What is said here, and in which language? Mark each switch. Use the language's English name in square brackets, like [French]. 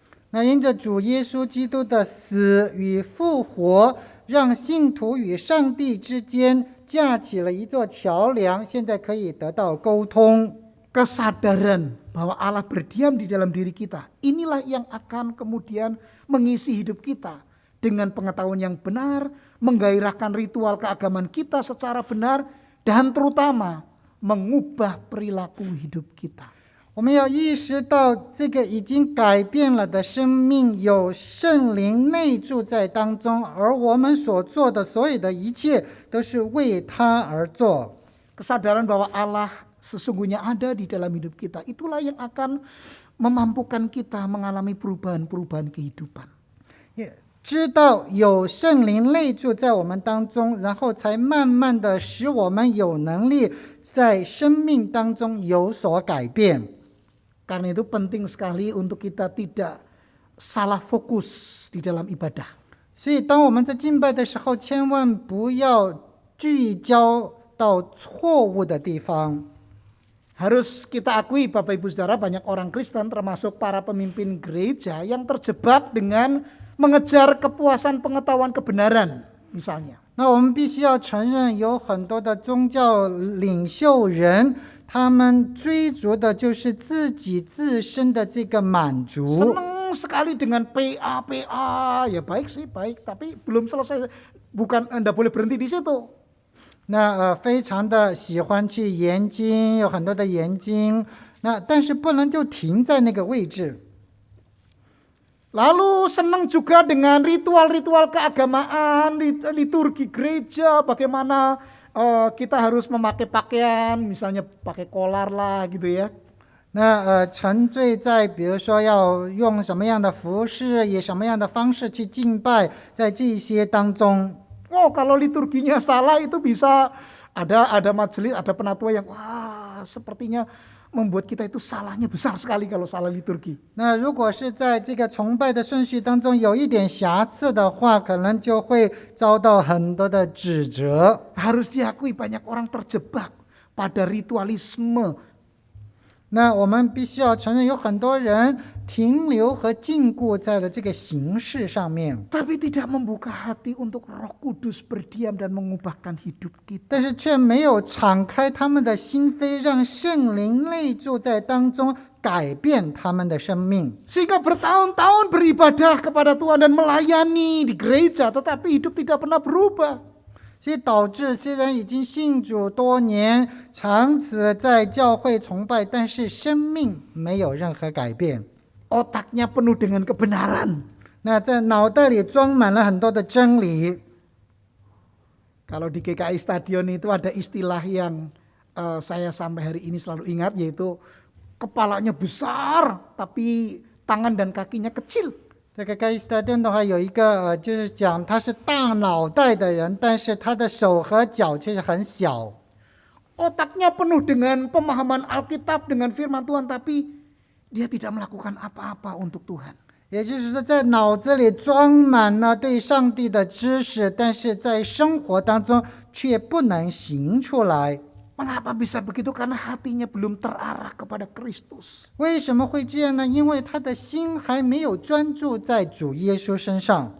[Chinese] 那因着主耶稣基督的死与复活，让信徒与上帝之间架起了一座桥梁，现在可以得到沟通。 [Indonesian] Kesadaran bahwa Allah berdiam di dalam diri kita, inilah yang akan kemudian mengisi hidup kita dengan pengetahuan yang benar, menggairahkan ritual keagamaan kita secara benar, dan terutama mengubah perilaku hidup kita. [Chinese] 我们要意识到，这个已经改变了的生命有圣灵内住在当中，而我们所做的所有的一切都是为他而做。 [Indonesian] Kesadaran bahwa Allah sesungguhnya ada di dalam hidup kita, itulah yang akan memampukan kita mengalami perubahan-perubahan kehidupan. [Chinese] 知道有圣灵内住在我们当中，然后才慢慢的使我们有能力在生命当中有所改变。 [Indonesian] Karena itu penting sekali untuk kita tidak salah fokus di dalam ibadah. [Chinese] 所以当我们在敬拜的时候，千万不要聚焦到错误的地方。 [Indonesian] Harus kita akui Bapak Ibu Saudara, banyak orang Kristen termasuk para pemimpin gereja yang terjebak dengan mengejar kepuasan pengetahuan kebenaran misalnya. [Chinese] 那我们必须要承认，有很多的宗教领袖人，他们追逐的就是自己自身的这个满足。 [Indonesian] Senang sekali dengan PA, ya baik sih baik, tapi belum selesai, bukan Anda boleh berhenti di situ. [Chinese] 那非常的喜欢去研经，有很多的研经，但是不能就停在那个位置。 [Indonesian] Lalu senang juga dengan ritual-ritual keagamaan, liturgi gereja, bagaimana kita harus memakai pakaian, misalnya pakai kolar lah gitu ya. [Chinese] 那沉醉在比如说要用什么样的服饰，以什么样的方式去敬拜，在这些当中。 [Indonesian] Oh, kalau liturginya salah itu bisa ada majelis, ada penatua yang wah sepertinya membuat kita itu salahnya besar sekali kalau salah liturgi. [Chinese] 那如果是在这个崇拜的顺序当中有一点瑕疵的话，可能就会遭到很多的指责。 [Indonesian] Harus diakui banyak orang terjebak pada ritualisme. [Chinese] 那我们必须要承认，有很多人停留和禁锢在了这个形式上面， [Indonesian] Tapi tidak membuka hati untuk Roh Kudus berdiam dan mengubahkan hidup kita. [Chinese] 但是却没有敞开他们的心扉，让圣灵内住在当中，改变他们的生命。 [Indonesian] Sehingga bertahun-tahun beribadah kepada Tuhan dan melayani di gereja, tetapi hidup tidak pernah berubah. [Chinese] 所以导致虽然已经信主多年，长此在教会崇拜，但是生命没有任何改变。 [Indonesian] Otaknya penuh dengan kebenaran. [Chinese] 那在脑袋里装满了很多的真理。 [Indonesian] Kalau di GKI Stadion itu ada istilah yang saya sampai hari ini selalu ingat, yaitu kepalanya besar tapi tangan dan kakinya kecil. [Chinese] 这个盖伊斯塔顿的话有一个就是讲他是大脑袋的人，但是他的手和脚却是很小。 [Indonesian] Otaknya penuh dengan pemahaman Alkitab, dengan firman Tuhan, tapi dia tidak melakukan apa-apa untuk Tuhan. [Chinese] 也就是说，在脑子里装满了对上帝的知识，但是在生活当中却不能行出来。 [Indonesian] Mengapa bisa begitu? Karena hatinya belum terarah kepada Kristus. [Chinese] 为什么会这样呢？因为他的心还没有专注在主耶稣身上。